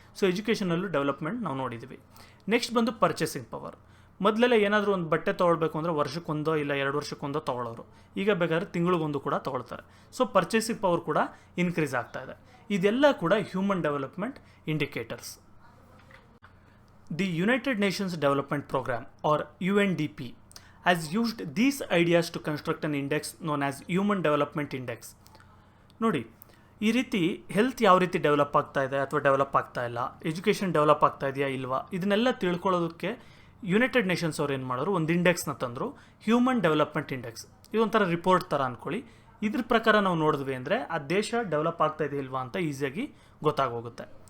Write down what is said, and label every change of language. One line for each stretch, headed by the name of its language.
Kannada: So ಎಜುಕೇಷನಲ್ಲೂ development ನಾವು ನೋಡಿದ್ದೀವಿ. Next ಬಂದು ಪರ್ಚೇಸಿಂಗ್ ಪವರ್. ಮೊದಲೆಲ್ಲ ಏನಾದರೂ ಒಂದು ಬಟ್ಟೆ ತೊಗೊಳ್ಬೇಕು ಅಂದರೆ ವರ್ಷಕ್ಕೊಂದೋ ಇಲ್ಲ 2 ವರ್ಷಕ್ಕೊಂದೋ ತೊಗೊಳ್ಳೋರು, ಈಗ ಬೇಕಾದ್ರೆ ತಿಂಗಳಿಗೊಂದು ಕೂಡ ತೊಗೊಳ್ತಾರೆ. ಸೊ ಪರ್ಚೇಸಿಂಗ್ ಪವರ್ ಕೂಡ ಇನ್ಕ್ರೀಸ್ ಆಗ್ತಾ ಇದೆ. ಇದೆಲ್ಲ ಕೂಡ human development indicators.
English: The United Nations Development Programme or UNDP has used these ideas to construct an index known as Human Development Index.
Kannada: ನೋಡಿ, ಈ ರೀತಿ ಹೆಲ್ತ್ ಯಾವ ರೀತಿ ಡೆವಲಪ್ ಆಗ್ತಾ ಇದೆ ಅಥವಾ ಡೆವಲಪ್ ಆಗ್ತಾ ಇಲ್ಲ, ಎಜುಕೇಷನ್ ಡೆವಲಪ್ ಆಗ್ತಾ ಇದೆಯಾ ಇಲ್ವಾ, ಇದನ್ನೆಲ್ಲ ತಿಳ್ಕೊಳ್ಳೋದಕ್ಕೆ ಯುನೈಟೆಡ್ ನೇಷನ್ಸ್ ಅವ್ರು ಏನು ಮಾಡೋರು, ಒಂದು ಇಂಡೆಕ್ಸ್ನ ತಂದರು, ಹ್ಯೂಮನ್ ಡೆವಲಪ್ಮೆಂಟ್ ಇಂಡೆಕ್ಸ್. ಇದೊಂಥರ ರಿಪೋರ್ಟ್ ಥರ ಅಂದ್ಕೊಳ್ಳಿ. ಇದ್ರ ಪ್ರಕಾರ ನಾವು ನೋಡಿದ್ವಿ ಅಂದರೆ ಆ ದೇಶ ಡೆವಲಪ್ ಆಗ್ತಾ ಇದೆ ಇಲ್ವಾ ಅಂತ ಈಸಿಯಾಗಿ ಗೊತ್ತಾಗೋಗುತ್ತೆ.